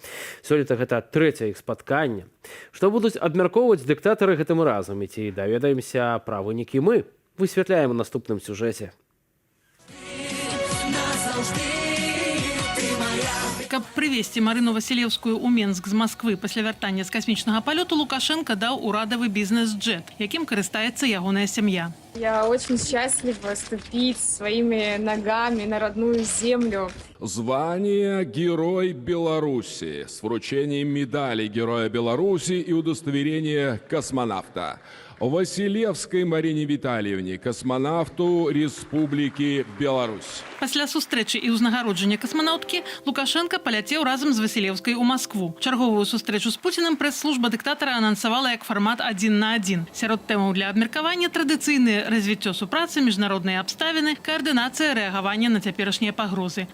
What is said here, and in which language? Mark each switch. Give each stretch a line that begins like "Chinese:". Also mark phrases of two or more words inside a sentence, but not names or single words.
Belarusian: Сёлета гэта трэцяе іх спатканне. Што будуць абмяркоўваць дыктатары гэтым разам, і ці даведаемся пра вынікі мы? Высвятляем у наступным сюжэце. Каб прывезці Марыну Васілеўскую ў Менск з Масквы пасля вяртання з касмічнага палёту, Лукашенко даў урадавы бізнес-джет, якім карыстаецца ягоная сям'я.
Russian: Я очень счастлива ступить своими ногами на родную землю. Звание Герой Беларуси с вручением медали Героя Беларуси и удостоверения космонавта. Василевской Марине Витальевне, космонавту Республики Беларусь.
Belarusian: Пасля сустрэчы і ўзнагароджання касманаўткі Лукашенко паляцеў разам з Васілеўскай у Маскву. Чарговую сустрэчу з Пуцінам прэс-служба дыктатара анансавала як фармат 1 на 1. Сярод тэмаў для абмеркавання традыцыйныя развіццё супрацы, міжнародныя абставіны, каардынацыя рэагавання на цяперашнія пагрозы.